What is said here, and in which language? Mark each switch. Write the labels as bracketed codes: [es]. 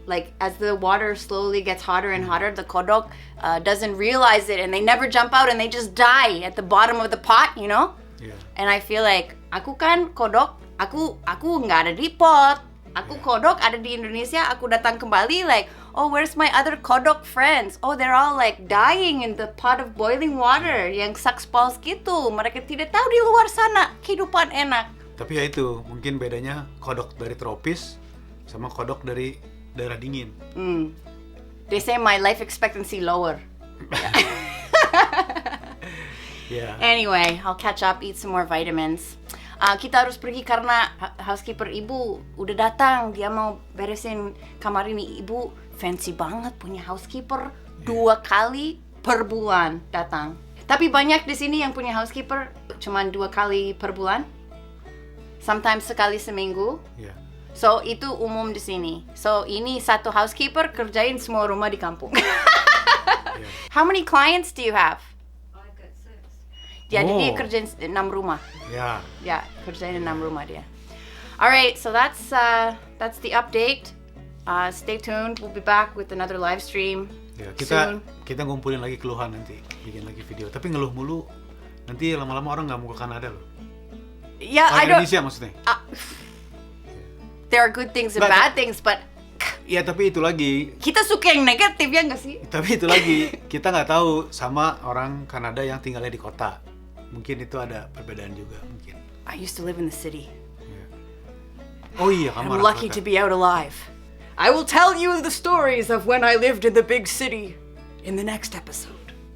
[en] Like as the water slowly gets hotter and hotter, the kodok doesn't realize it, and they never jump out, and they just die at the bottom of the pot, you know. Yeah. And I feel like [id] Aku kan kodok, aku nggak ada di pot. Aku kodok ada di Indonesia, aku datang kembali [en] like, oh where's my other kodok friends? Oh they're all like dying in the pot of boiling water [id] yang [en] sucks balls [id] gitu. Mereka tidak tahu di luar sana kehidupan enak. Tapi ya itu, mungkin bedanya kodok dari tropis sama kodok dari daerah dingin. [en] They say my life expectancy lower. [id] Ya. [en] Anyway, I'll catch up, eat some more vitamins. [id] Kita harus pergi karena housekeeper ibu udah datang. Dia mau beresin kamar ini. Ibu fancy banget punya housekeeper 2 kali per bulan datang. Tapi banyak di sini yang punya housekeeper cuman 2 kali per bulan. [en] Sometimes [id] sekali seminggu. Ya. So itu umum di sini. So ini satu housekeeper kerjain semua rumah di kampung. [en] How many clients do you have? [id] Jadi dia kerjain 6 rumah. Ya. Ya, kerjain 6 rumah dia. [en] Alright, so that's the update. Stay tuned. We'll be back with another live stream. [id] Ya, [en] soon. [id] kita ngumpulin lagi keluhan nanti, bikin lagi video. Tapi ngeluh mulu, nanti lama-lama orang nggak mau ke Kanada loh. [en] Yeah, I don't. [id] Indonesia maksudnya. [en] There are good things and bad things, but [id] Ya tapi itu lagi. kita suka yang negatif ya nggak sih? Tapi itu lagi, kita nggak tahu sama orang Kanada yang tinggalnya di kota. Mungkin itu ada perbedaan juga mungkin. [en] I used to live in the city. [id] Oh iya, kamu [en] I'm [id] orang [en] lucky [id] kota. [en] to be out alive. I will tell you the stories of when I lived in the big city in the next episode.